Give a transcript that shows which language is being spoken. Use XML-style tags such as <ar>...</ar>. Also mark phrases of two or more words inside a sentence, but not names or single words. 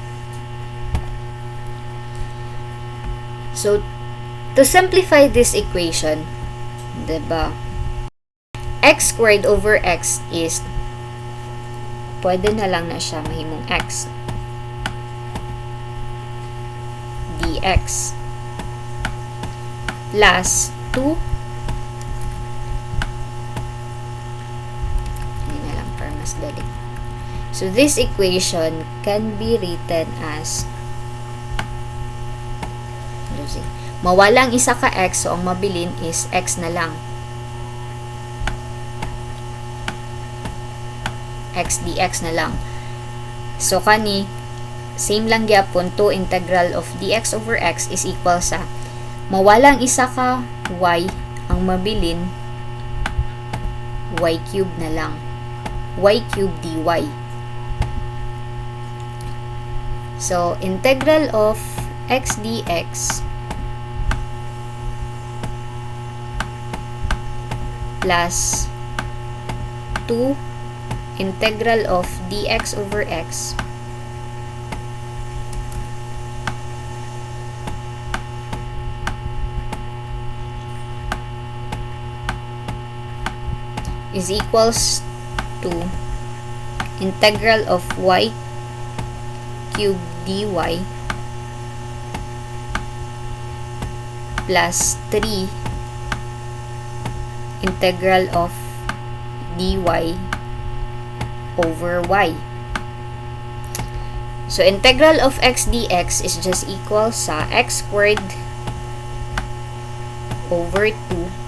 <en>So, to simplify this equation, diba, x squared over x is,</en> <ceb>pwede na lang na siya mahimong x dx plus 2 hindi na lang para mas dali.</ceb> <en>So, this equation can be written as</en> <ceb>mawalang isa ka x, so ang mabilin is x na lang. X dx na lang. So, kani, same lang gyapon, 2</ceb> <en>integral of dx over x is equal</en> <ceb>sa mawalang isa ka y, ang mabilin y cube na lang.</ceb> <en>Y cube dy. So, integral of x dx plus 2 integral of dx over x is equals to integral of y cube dy plus 3 integral of dy over y. So, integral of x dx is just equal sa x squared over 2</en>